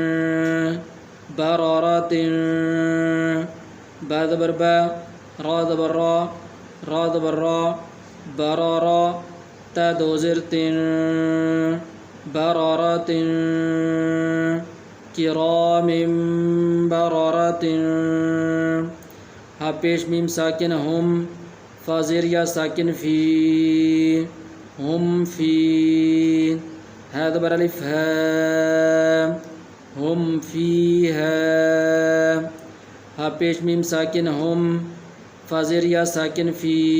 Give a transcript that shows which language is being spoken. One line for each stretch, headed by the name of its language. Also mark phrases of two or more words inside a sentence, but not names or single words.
Urdu: با را را تن، با زبر با، را زبر را، را زبر را، با را را، تا دو زیر تن، با را را تن،
Arabic: کرام برارات۔
Urdu: ہا پیش میم ساکن ہم، فا زیر یا ساکن فی، ہم فی، ہا زبر الف ہے، ہم فی ہے، ہا پیش میم ساکن ہم، فا زیر یا ساکن فی،